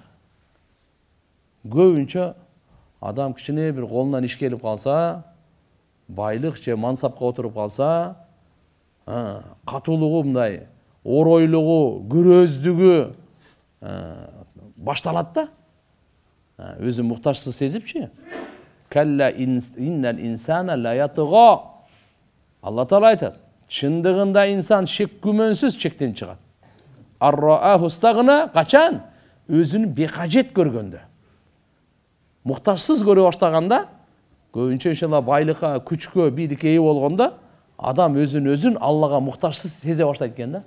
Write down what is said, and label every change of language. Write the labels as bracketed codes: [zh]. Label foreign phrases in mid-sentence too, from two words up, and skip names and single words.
[ky] Көбүнчө адам кичине бир колунан иш келип калса, байлык же мансапка отуруп калса, катуулугу мындай, оройлугу, күрөздүгү башталат да. Өзүн муктажсыз сезипчи. [ar] كلا إن الإنسان ليطغى. [ky] Алла Таала айтат. Чындыгында инсан шек күмөнсүз чектен чыгат. [ar] أن رآه استغنى, [ky] качан? Өзүн бекажет көргөндө. Муктажсыз көрө баштаганда, көбүнчө иншалла байлыкка, күчкө, бийликке ээ болгондо, адам өзүн Аллага муктажсыз сезе баштайт экен да.